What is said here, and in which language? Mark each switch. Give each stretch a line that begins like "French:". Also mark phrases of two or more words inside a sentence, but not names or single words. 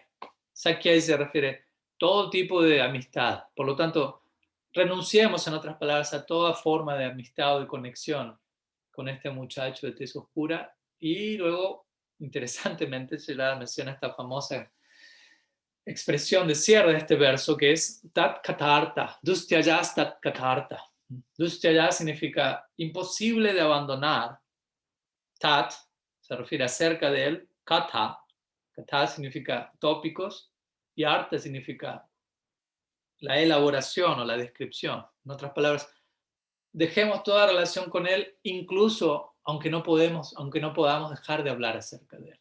Spanish: Sakyai se refiere a todo tipo de amistad, por lo tanto, renunciemos, en otras palabras, a toda forma de amistad o de conexión con este muchacho de tez oscura y luego interesantemente, Srila menciona esta famosa expresión de cierre de este verso que es
Sanskrit: तत् कथार्थः, दुस्त्यजस् तत् कथार्थः.
Spanish: Dustyaya significa imposible de abandonar. Tat se refiere a cerca de él. Katha, katha significa tópicos y arta significa la elaboración o la descripción. En otras palabras, dejemos toda relación con él, incluso aunque no podamos dejar de hablar acerca de él.